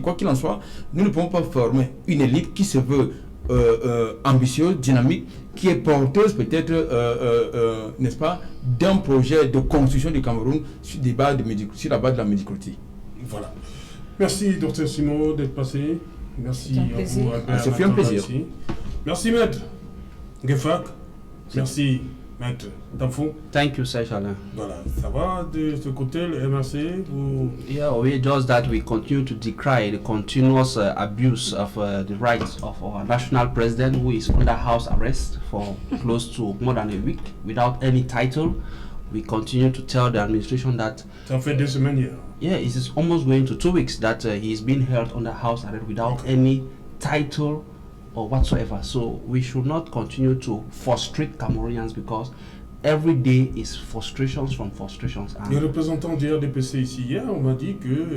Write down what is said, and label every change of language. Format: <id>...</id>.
<fr>Quoi qu'il en soit, nous ne pouvons pas former une élite qui se veut ambitieuse, dynamique, qui est porteuse peut-être, n'est-ce pas, d'un projet de construction du Cameroun sur la base de la médiocrité. Voilà. Merci, Dr Simon, d'être passé. Merci C'est un à plaisir. vous, Albert. Ça fait un plaisir. Merci, maître. Gefak. Merci, maître. Tamfou.</fr> <en>Thank you, Serge Alain.</en> <fr>Voilà, ça va de ce côté, le MRC vous...</fr> <en>Yeah, we just that we continue to decry the continuous abuse of the rights of our national president, who is under house arrest for close to more than a week without any title. We continue to tell the administration that</en> <fr>Ça fait 2 semaines hier.</fr> <en>yeah, it is almost going to 2 weeks that he is being held under house arrest without any title or whatsoever. So we should not continue to frustrate Cameroonians because every day is frustrations from frustrations.</en> <fr>Les représentants du RDPC ici hier, on m'a dit que...</fr>